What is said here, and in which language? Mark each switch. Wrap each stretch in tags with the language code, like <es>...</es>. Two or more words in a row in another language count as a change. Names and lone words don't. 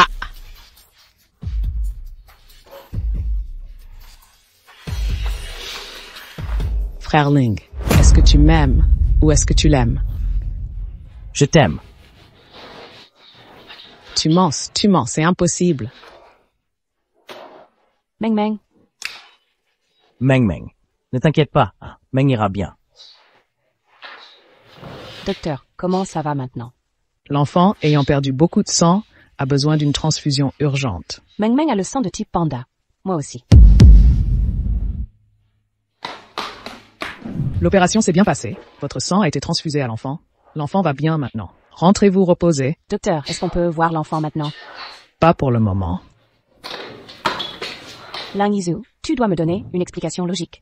<fr>Frère Ling, est-ce que tu m'aimes ou est-ce que tu l'aimes? Je t'aime. Tu mens, c'est impossible. Meng Meng. Meng Meng. Ne t'inquiète pas, Meng ira bien. Docteur, comment ça va maintenant? L'enfant, ayant perdu beaucoup de sang, a besoin d'une transfusion urgente. Meng Meng a le sang de type panda. Moi aussi. L'opération s'est bien passée. Votre sang a été transfusé à l'enfant. L'enfant va bien maintenant. Rentrez-vous reposer. Docteur, est-ce qu'on peut voir l'enfant maintenant? Pas pour le moment. Lang Yizhu, tu dois me donner une explication logique.</fr>